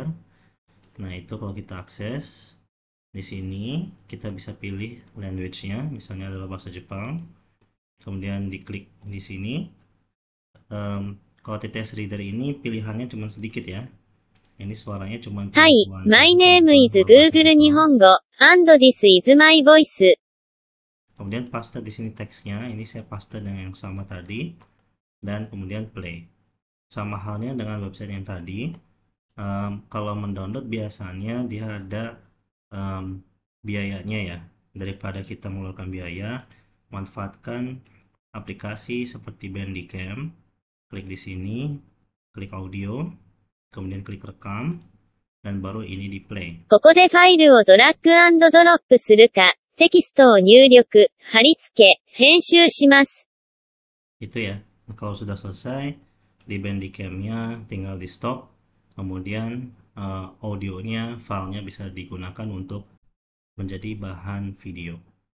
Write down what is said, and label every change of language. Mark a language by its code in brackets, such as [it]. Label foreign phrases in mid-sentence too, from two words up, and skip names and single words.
[id] Nah, itu kalau kita akses di sini kita bisa pilih language-nya, misalnya adalah bahasa Jepang. Kemudian diklik di sini. Kalau TTS Reader ini pilihannya cuma sedikit ya. Ini suaranya cuma [en] Hi, my name is Google Nihongo, and this is my voice. [id] Kemudian paste di sini teksnya, ini saya paste dengan yang sama tadi, dan kemudian play. Sama halnya dengan website yang tadi, kalau mendownload biasanya dia ada biayanya ya. Daripada kita mengeluarkan biaya, manfaatkan aplikasi seperti Bandicam. Klik di sini, klik audio, kemudian klik rekam, dan baru ini di play. [ja] ここでファイルをドラッグアンドドロップするか、テキストを入力、貼り付け、編集します。 [id] Itu ya. Nah, kalau sudah selesai, di Bandicam-nya tinggal di stop, kemudian audionya, filenya bisa digunakan untuk menjadi bahan video.